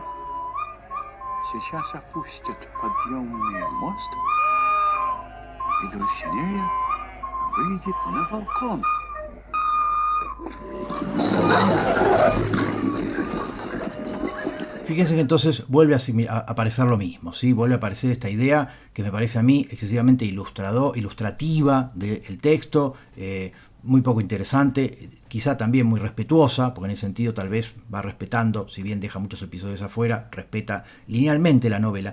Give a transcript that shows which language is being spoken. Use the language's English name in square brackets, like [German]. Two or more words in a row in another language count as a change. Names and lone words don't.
[Russian] Сейчас опустят подъемный мост, и Дульсинея выйдет на балкон. [Spanish] Fíjense que entonces vuelve a aparecer lo mismo, ¿sí? Vuelve a aparecer esta idea que me parece a mí excesivamente ilustrativa del texto, muy poco interesante, quizá también muy respetuosa, porque en ese sentido tal vez va respetando, si bien deja muchos episodios afuera, respeta linealmente la novela.